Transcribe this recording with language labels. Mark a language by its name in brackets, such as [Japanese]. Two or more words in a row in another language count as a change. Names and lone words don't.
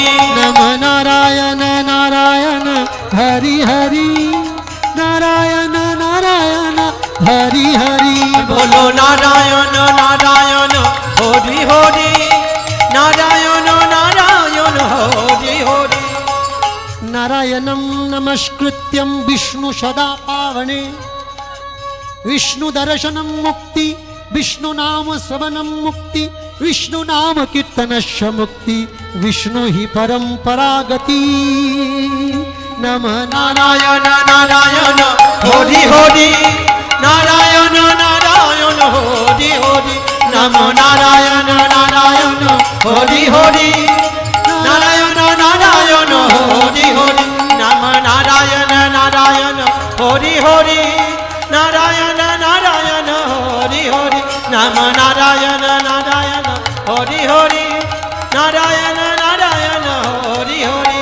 [Bangla] নম নারায়ণ নারায়ণ হরি হরি, নারায়ণ নারায়ণ হরি হরি। বলো নারায়ণ নারায়ণ হরি হরি, নারায়ণ নারায়ণ হরি হরি। [Sanskrit] নারায়ণং নমস্কৃত্যং বিষ্ণু সদা পাবনে विष्णु दर्शनम मुक्ति विष्णु नाम श्रवणम मुक्ति विष्णु नाम कीर्तनस्य मुक्ति विष्णु ही परंपरागति नमः नारायण नारायण हरि हरि नारायण नारायण हरि हरि नमो नारायण नारायण हरि हरि नारायण नारायण हरि हरि नमो नारायण नारायण हरि हरि नारायण नारायण हरि हरि नमो नारायण नारायण हरि हरि नारायण नारायण हरि हरि